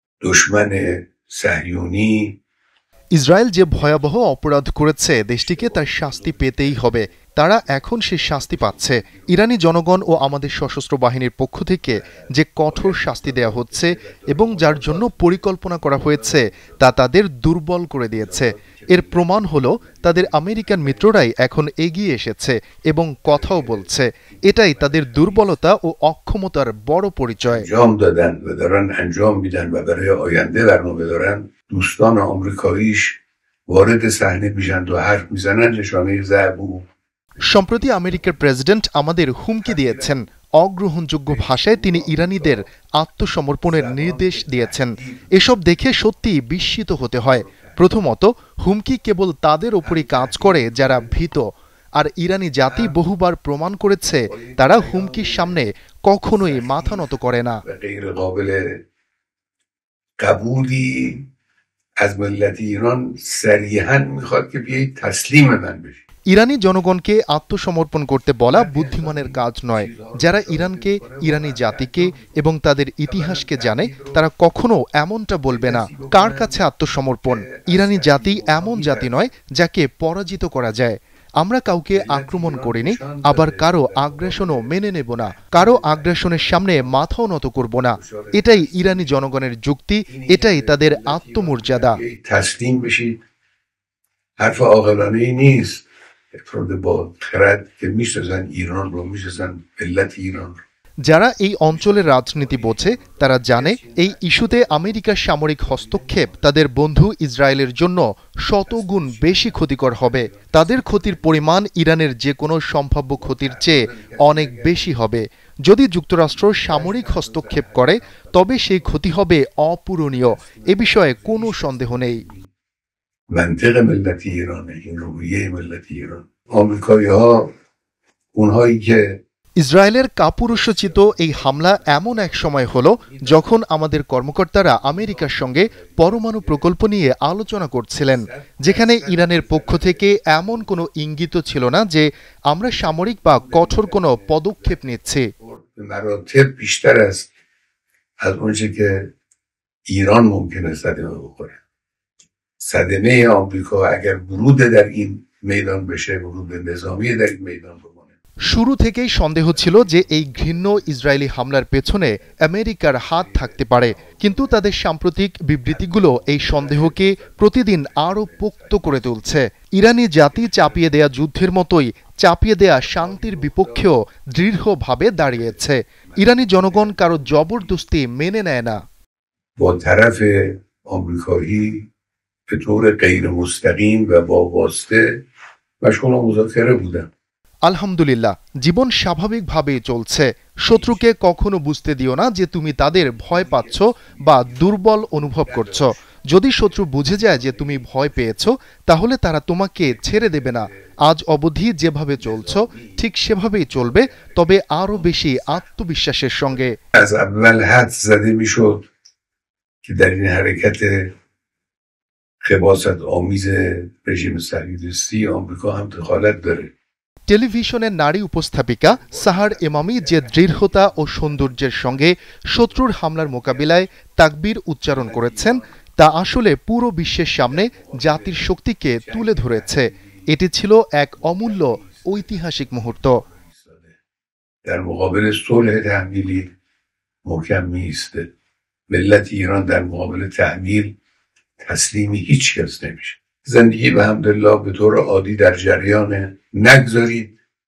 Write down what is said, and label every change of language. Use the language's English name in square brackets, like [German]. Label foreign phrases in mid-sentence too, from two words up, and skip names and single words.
[Persian] دشمن صهیونی [Bangla] ইসরায়েল যে ভয়াবহ অপরাধ করেছে দেশটিকে তার শাস্তি পেতেই হবে। তারা এখন সে শাস্তি পাচ্ছে। ইরানি জনগণ ও আমাদের সশস্ত্র বাহিনীর পক্ষ থেকে যে কঠোর শাস্তি দেওয়া হচ্ছে এবং যার জন্য পরিকল্পনা করা হয়েছে তা তাদের দুর্বল করে দিয়েছে। এর প্রমাণ হলো তাদের আমেরিকান মিত্ররাই এখন এগিয়ে এসেছে এবং কথাও বলছে। এটাই তাদের দুর্বলতা ও অক্ষমতার বড় পরিচয়। [Persian] دوستان آمریکاییش وارد صحنه میشن و حرف میزنن نشانه ضعف و [Bangla] সম্প্রতি আমেরিকার প্রেসিডেন্ট আমাদের হুমকি দিয়েছেন। অগ্রহণযোগ্য ভাষায় তিনি ইরানিদের আত্মসমর্পণের নির্দেশ দিয়েছেন। এসব দেখে সত্যি বিস্মিত হতে হয়। প্রথমত, হুমকি কেবল তাদের ওপরই কাজ করে যারা ভীত, আর ইরানি জাতি বহুবার প্রমাণ করেছে তারা হুমকির সামনে কখনোই মাথা নত করে না। [Persian] از ملت ایران صریحاً میخواد که بیایید تسلیم من بشید। [Bangla] ইরানি জনগণকে আত্মসমর্পণ করতে বলা বুদ্ধিমানের কাজ নয়। যারা ইরানকে, ইরানি জাতিকে এবং তাদের ইতিহাসকে জানে তারা কখনো এমনটা বলবে না। কার কাছে আত্মসমর্পণ? ইরানি জাতি এমন জাতি নয় যাকে পরাজিত করা যায়। আমরা কাউকে আক্রমণ করিনি, আবার কারো আগ্রাসনও মেনে নেব না। কারো আগ্রাসনের সামনে মাথাও নত করব না। এটাই ইরানি জনগণের যুক্তি, এটাই তাদের আত্মমর্যাদা। [Persian] حرف عاقلانه‌ای نیست. افراد با خرد که میشناسن ایران رو، میشناسن ملت ایران رو। [Bangla] যারা এই অঞ্চলের রাজনীতি বোঝে তারা জানে এই ইস্যুতে আমেরিকার সামরিক হস্তক্ষেপ তাদের বন্ধু ইসরায়েলের জন্য শতগুণ বেশি ক্ষতিকর হবে। তাদের ক্ষতির পরিমাণ ইরানের যে কোনো সম্ভাব্য ক্ষতির চেয়ে অনেক বেশি হবে। যদি যুক্তরাষ্ট্র সামরিক হস্তক্ষেপ করে তবে সেই ক্ষতি হবে অপূরণীয়। এ বিষয়ে কোনো সন্দেহ নেই। [Persian] منطق ملت ایرانه، این روحیه ملت ایران. آمریکایی‌ها اونهایی که [Bangla] ইসরায়েলের কাপুরুষোচিত এই হামলা এমন এক সময় হলো যখন আমাদের কর্মকর্তারা আমেরিকার সঙ্গে পরমাণু প্রকল্প নিয়ে আলোচনা করছিলেন, যেখানে ইরানের পক্ষ থেকে এমন কোনো ইঙ্গিত ছিল না যে আমরা সামরিক বা কঠোর কোনো পদক্ষেপ নিচ্ছি। [Persian] مراتب بیشتر است از اونچه که ایران ممکنه صدمه بخوره. صدمه آمریکا اگر ورود در این میدان بشه، ورود نظامی در این میدان بکنه. [Bangla] শুরু থেকেই সন্দেহ ছিল যে এই ঘৃণ্য ইসরায়েলি হামলার পেছনে আমেরিকার হাত থাকতে পারে, কিন্তু তাদের সাম্প্রতিক বিবৃতিগুলো এই সন্দেহকে প্রতিদিন আরও পোক্ত করে তুলছে। ইরানি জাতি চাপিয়ে দেয়া যুদ্ধের মতোই চাপিয়ে দেয়া শান্তির বিপক্ষেও দৃঢ়ভাবে দাঁড়িয়েছে। ইরানি জনগণ কারো জবরদস্তি মেনে নেয় না। [Persian] با طرف آمریکایی به طور غیر مستقیم و با واسطه مشغول مذاکره بودن। [Bangla] আলহামদুলিল্লাহ, জীবন স্বাভাবিকভাবেই চলছে। শত্রুকে কখনো বুঝতে দিও না যে তুমি তাদের ভয় পাচ্ছ বা দুর্বল অনুভব করছো। যদি শত্রু বুঝে যায় যে তুমি ভয় পেয়েছো তাহলে তারা তোমাকে ছেড়ে দেবে না। আজ অবধি যেভাবে চলছো ঠিক সেভাবেই চলবে, তবে আরো বেশি আত্মবিশ্বাসের সঙ্গে। [Persian] از اول حد زده میشد که در این حرکت خباثت آمیز رژیم صهیونیستی آمریکا هم دخالت داره। [Bangla] টেলিভিশনের নারী উপস্থাপিকা সাহার এমামি যে দৃঢ়তা ও সৌন্দর্যের সঙ্গে শত্রুর হামলার মোকাবিলায় তাকবীর উচ্চারণ করেছেন তা আসলে পুরো বিশ্বের সামনে জাতির শক্তিকে তুলে ধরেছে। এটি ছিল এক অমূল্য ঐতিহাসিক মুহূর্ত। [Persian] در مقابل صلح تحمیلی محکم میایسته. ملت ایران در مقابل تحمیل تسلیم هیچ کس نمیشه. زندگی به حمدالله به طور عادی در جریان. نگذارید